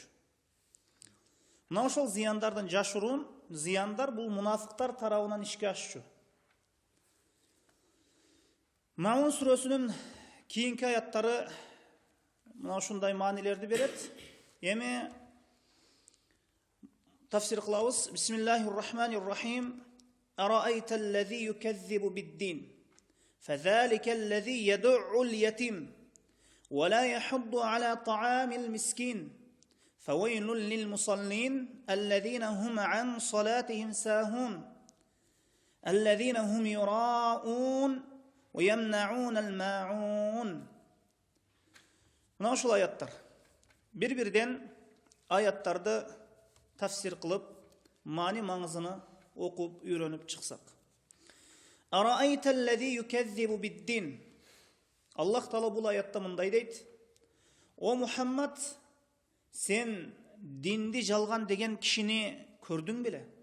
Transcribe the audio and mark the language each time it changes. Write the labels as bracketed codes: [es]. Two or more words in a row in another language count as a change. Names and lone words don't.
[ky] Мына ошол зыяндардын жашыруун, зыяндар бул мунафыктар тарабынан ишке ашчу. Маун сүрөсүнүн кийинки аяттары мына ушундай маанилерди берет. Эми тафсир кылабыз. [ar] بسم الله الرحمن الرحيم. أرأيت الذي يكذب بالدين فذلك الذي يدع اليتيم ولا يحض على طعام المسكين فويل للمصلين الذين هم عن صلاتهم ساهون الذين هم يراءون ويمنعون الماعون. [ky] Мына ушул аяттар. Bir-birden аяттарды тафсир кылып, мани маңызыны окуп, үйрөнүп чыксак. [ar] أرأيت الذي يكذب بالدين. [ky] Аллах Таала бул аятта мындай дейт: О Мухаммад, сен динди жалган деген кишини көрдүң беле?